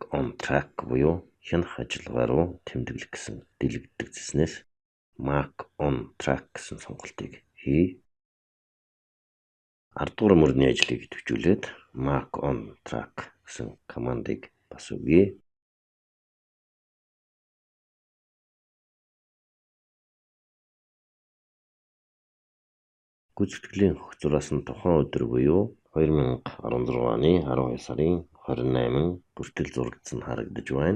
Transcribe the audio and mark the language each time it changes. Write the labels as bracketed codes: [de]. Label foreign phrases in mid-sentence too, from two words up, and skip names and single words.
[en] on track [mn] буюу хянах ажиллагаа руу тэмдэглэх гэсэн дэлгэдэгдсэнээс [en] mark on track [mn] гэсэн сонголтыг хий. 10 дугаар мөрний ажлыг идэвхжүүлээд [en] mark on track [mn] гэсэн командыг бас өгье. Гүйцэтгэлийн хөх зураас нь тухайн өдөр буюу 2016 оны 12 сарын 28 бүртэл зурагдсан харагдаж байна.